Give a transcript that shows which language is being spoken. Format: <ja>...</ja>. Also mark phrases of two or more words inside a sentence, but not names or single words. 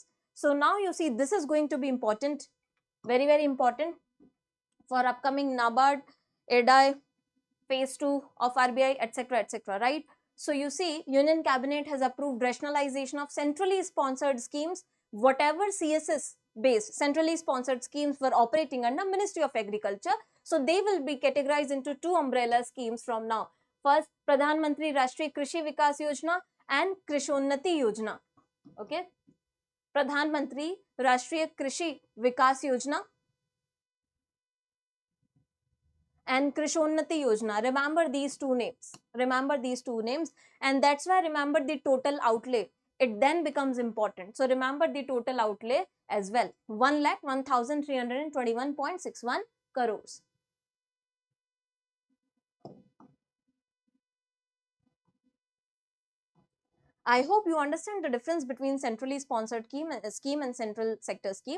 <en>So now you see this is going to be important, very important for upcoming NABARD, IRDAI, phase 2 of RBI, etc., right? So you see Union Cabinet has approved rationalization of centrally sponsored schemes, whatever CSS based centrally sponsored schemes were operating under Ministry of Agriculture. So they will be categorized into 2 umbrella schemes from now. First, Pradhan Mantri Rashtriya Krishi Vikas Yojana and Krishonnati Yojana. Okay, Pradhan Mantri Rashtriya Krishi Vikas Yojana and Krishonnati Yojana. Remember these 2 names. Remember these 2 names, and that's why remember the total outlay. It then becomes important. So remember the total outlay as well. 1,01,321.61 crores. I hope you understand the difference between centrally sponsored scheme and central sector scheme.</en>